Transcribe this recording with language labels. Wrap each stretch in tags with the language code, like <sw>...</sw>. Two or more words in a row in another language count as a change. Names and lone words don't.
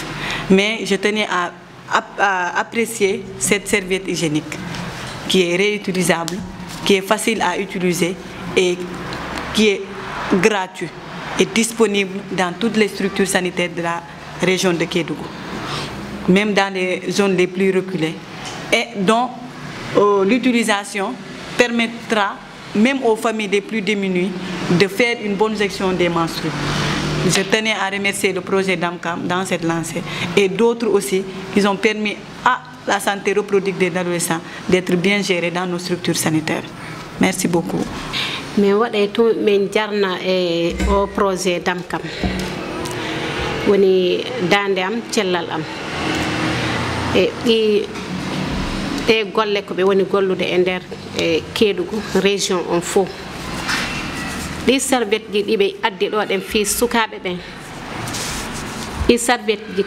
<fr>Mais je tenais à apprécier cette serviette hygiénique qui est réutilisable, qui est facile à utiliser et qui est gratuit et disponible dans toutes les structures sanitaires de la région de Kédougou, même dans les zones les plus reculées, et dont l'utilisation permettra même aux familles les plus démunies de faire une bonne gestion des menstrues. Je tenais à remercier le projet DAMCAM dans cette lancée et d'autres aussi qui ont permis à la santé reproductive des adolescents d'être bien gérée dans nos structures sanitaires. Merci beaucoup.</fr> <ff>Mais waɗe to min jarna</ff> <fr>au projet</fr> <ff>DAMCAM woni dande am cellal am e golle ko ɓe woni gollude e nder Kédougou région on fof ɗi serviette ji ɗiɓe addi ɗo ɗen fi sukaɓe ɓen ɗi serviette ji ko</ff>